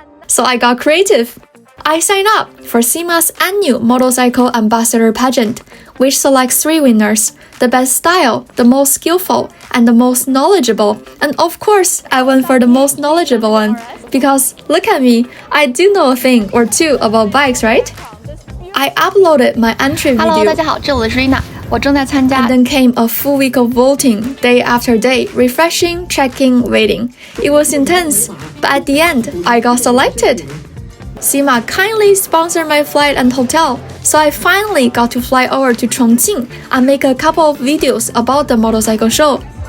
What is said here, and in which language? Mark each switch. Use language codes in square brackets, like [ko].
[en] So I got creative. I signed up for CIMA's annual Motorcycle Ambassador pageant, which selects 3 winners: the best style, the most skillful, and the most knowledgeable. And of course, I went for the most knowledgeable one, because look at me, I do know a thing or two about bikes, right? I uploaded my entry video. [zh] Hello， 大家好，这里是 Rina， 我正在参加。 [en] And then came a full week of voting, day after day, refreshing, checking, waiting. It was intense, but at the end, I got selected. CIMA kindly sponsored my flight and hotel, so I finally got to fly over to Chongqing and make a couple of videos about the motorcycle show.